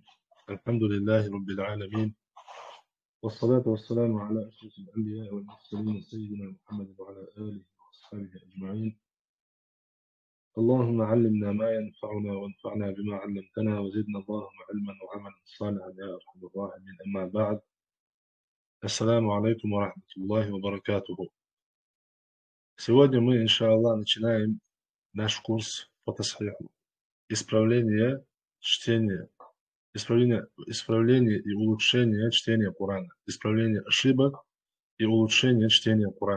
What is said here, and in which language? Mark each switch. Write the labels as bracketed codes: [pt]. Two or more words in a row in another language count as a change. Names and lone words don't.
[ar] الحمد لله رب العالمين، والصلاة والسلام على أشرف الأنبياء والمرسلين سيدنا محمد وعلى آله وأصحابه أجمعين. اللهم علمنا ما ينفعنا وانفعنا بما علمتنا وزدنا اللهم علما وعملا صالحا يا أرحم الراحمين. أما بعد، السلام عليكم ورحمة الله وبركاته. [ru] Сегодня мы, иншаллах, начинаем наш курс по тасхиху, исправление чтения, исправление и улучшение чтения Корана, исправление ошибок и улучшение чтения Корана.